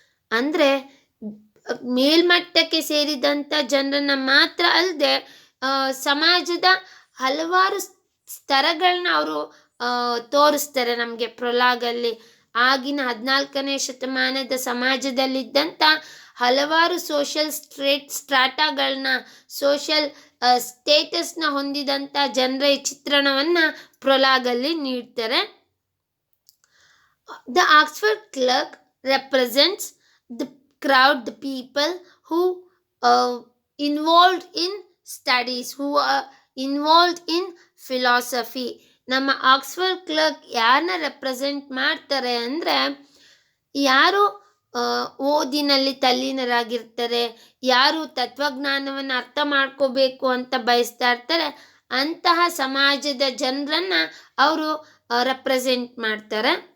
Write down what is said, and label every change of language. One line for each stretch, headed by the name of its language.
Kannada: ಅಂದರೆ ಮೇಲ್ಮಟ್ಟಕ್ಕೆ ಸೇರಿದಂಥ ಜನರನ್ನು ಮಾತ್ರ ಅಲ್ಲದೆ ಸಮಾಜದ ಹಲವಾರು ಸ್ತರಗಳನ್ನ ಅವರು ತೋರಿಸ್ತಾರೆ ನಮಗೆ ಪ್ರೊಲಾಗಲ್ಲಿ. ಆಗಿನ 14ನೇ ಶತಮಾನದ ಸಮಾಜದಲ್ಲಿದ್ದಂಥ ಹಲವಾರು ಸೋಷಿಯಲ್ ಸ್ಟ್ರಾಟಾಗಳನ್ನ, ಸೋಷಿಯಲ್ ಸ್ಟೇಟಸ್ನ ಹೊಂದಿದಂಥ ಜನರ ಚಿತ್ರಣವನ್ನು ಪ್ರೊಲಾಗಲ್ಲಿ ನೀಡ್ತಾರೆ.
English: The Oxford clerk represents the crowd, the people who involved in studies, who are involved in philosophy.
Kannada: ನಮ್ಮ ಆಕ್ಸ್ಫರ್ಡ್ ಕ್ಲರ್ಕ್ ಯಾರನ್ನ ರೆಪ್ರೆಸೆಂಟ್ ಮಾಡ್ತಾರೆ ಅಂದರೆ, ಯಾರು ಓದಿನಲ್ಲಿ ತಲ್ಲೀನರಾಗಿರ್ತಾರೆ, ಯಾರು ತತ್ವಜ್ಞಾನವನ್ನು ಅರ್ಥ ಮಾಡ್ಕೋಬೇಕು ಅಂತ ಬಯಸ್ತಾ ಇರ್ತಾರೆ, ಅಂತಹ ಸಮಾಜದ ಜನರನ್ನು ಅವರು ರೆಪ್ರೆಸೆಂಟ್ ಮಾಡ್ತಾರೆ.